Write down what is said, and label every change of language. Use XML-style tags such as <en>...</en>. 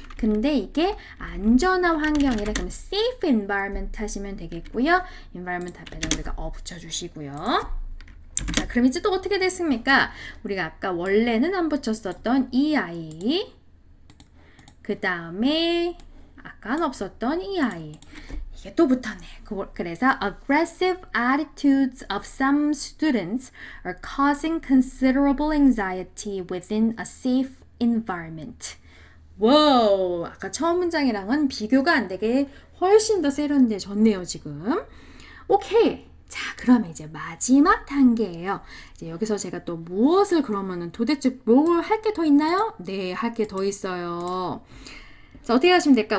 <ko>근데 이게 안전한 환경이라 그러면 safe environment 하시면 되겠고요. environment 앞에다 우리가 붙여주시고요. 자, 그럼 이제 또 어떻게 됐습니까? 우리가 아까 원래는 안 붙였었던 이 아이, 그 다음에 아까는 없었던 이 아이, 이게 또 붙었네.</ko> <en>그래서 aggressive attitudes of some students are causing considerable anxiety within a safe environment.</en> <ko>와우, 아까 처음 문장이랑은 비교가 안 되게 훨씬 더 세련돼졌네요, 지금. 오케이. 자, 그러면 이제 마지막 단계예요. 이제 여기서 제가 또 무엇을 그러면은 도대체 뭘 할 게 더 있나요? 네, 할 게 더 있어요. 자, 어떻게 하시면 될까?</ko>